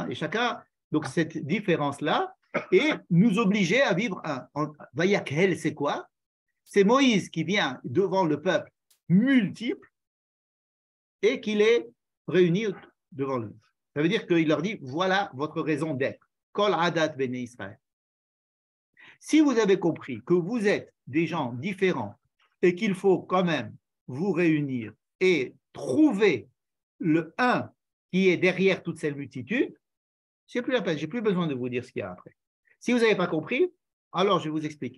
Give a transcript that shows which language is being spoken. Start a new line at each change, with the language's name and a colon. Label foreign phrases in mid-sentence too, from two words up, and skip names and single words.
French: Et chacun, donc cette différence-là, et nous obliger à vivre Vayakel, c'est quoi? C'est Moïse qui vient devant le peuple multiple et qui les réunit devant lui. Ça veut dire qu'il leur dit, voilà votre raison d'être.
Hebrew: כל עדת בני ישראל.
French: Si vous avez compris que vous êtes des gens différents et qu'il faut quand même vous réunir et trouver le un qui est derrière toute cette multitude, c'est plus la peine, j'ai plus besoin de vous dire ce qu'il y a après. Si vous n'avez pas compris, alors je vais vous expliquer.